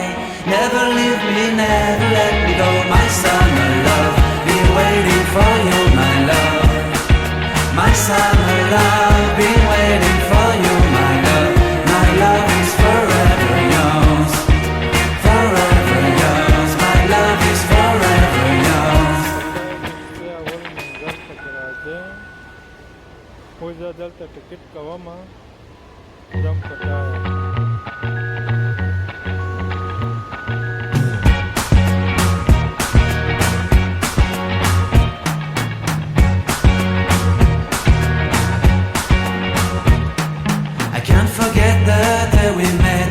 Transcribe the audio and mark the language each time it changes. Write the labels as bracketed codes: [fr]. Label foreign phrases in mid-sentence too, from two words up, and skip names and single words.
[en] Never leave me, never let me go. My summer love, been waiting for you, my love. My summer love, been waiting for you, my love. My love is forever yours. Forever yours. My love is forever yours. [ps] خو زه دلته ټکټ کومه ځم پټایا [en] I can't forget the day we met.